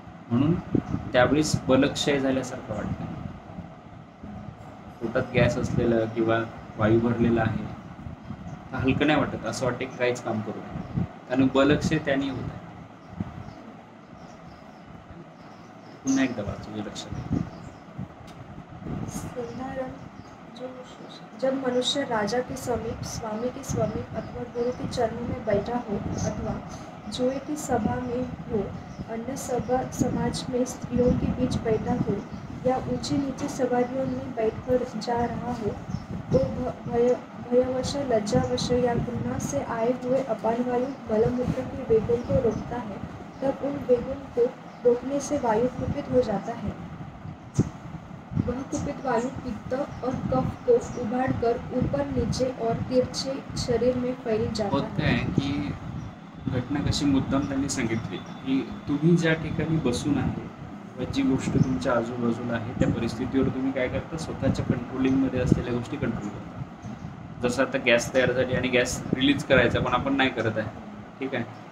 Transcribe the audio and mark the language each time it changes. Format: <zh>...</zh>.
<mr>म्हणून त्यावेळेस बलक्षय झाल्यासारखं वाटतं. पोटात गॅस असलेलं किंवा वायू भरलेला आहे तर हलकं नाही वाटत, असं वाटतं की काहीच काम करू नये, कारण बलक्षय त्याने होत आहे. पुन्हा एकदा वाचू, लक्षात घ्या.</mr> <hi>संधारण जब मनुष्य राजा के समीप, स्वामी के समीप अथवा गुरु के चरणों में बैठा हो, अथवा जुए की सभा में हो, अन्य सभा समाज में स्त्रियों के बीच बैठा हो, या ऊंची नीची सवारियों में बैठकर जा रहा हो, तो भयवश, लज्जावश या घृणा से आए हुए अपान वायु मलमूत्र के वेगों को रोकता है, तब उन वेगों को रोकने से वायु कुपित हो जाता है. वह कुपित वायु पित्त और कफ को उभाड़कर ऊपर नीचे और तिरछे शरीर में फैल जाता</hi> <mr>होत काय की घटना कशी मुद्दाम त्यांनी सांगितली की तुम्ही ज्या ठिकाणी बसून आहे किंवा जी गोष्ट तुमच्या आजूबाजूला आहे त्या परिस्थितीवर तुम्ही काय करता, स्वतःच्या कंट्रोलिंगमध्ये असलेल्या गोष्टी कंट्रोल करता. जसं आता गॅस तयार झाली आणि गॅस रिलीज करायचा पण आपण नाही करत आहे, ठीक आहे.</mr>